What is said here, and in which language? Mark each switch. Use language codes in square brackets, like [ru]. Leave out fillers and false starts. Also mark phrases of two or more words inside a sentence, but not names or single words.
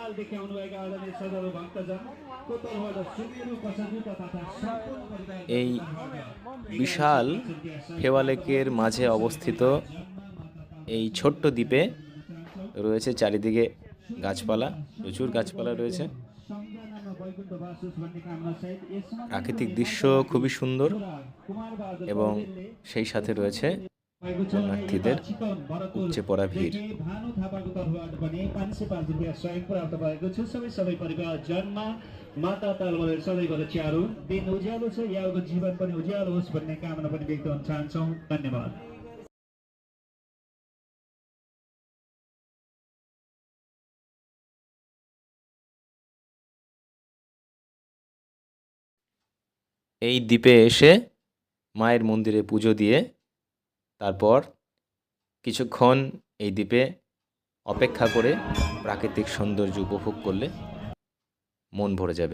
[bn] এই বিশাল ফেওয়া লেকের মাঝে অবস্থিত এই ছোট্ট দ্বীপে রয়েছে চারিদিকে গাছপালা, প্রচুর গাছপালা রয়েছে। প্রাকৃতিক দৃশ্য খুবই সুন্দর এবং সেই সাথে রয়েছে পুণ্যার্থীদের উপচে পড়া ভিড়। [ne] माता तालवाले सधैँभरि च्यारो दिन उज्यालो छ, यहाँको जीवन पनि उज्यालो होस् भन्ने कामना पनि व्यक्त गर्न चाहन्छौँ। धन्यवाद। [bn] এই দ্বীপে এসে মায়ের মন্দিরে পুজো দিয়ে তারপর কিছুক্ষণ এই দ্বীপে অপেক্ষা করে প্রাকৃতিক সৌন্দর্য উপভোগ করলে মন ভরে যাবে।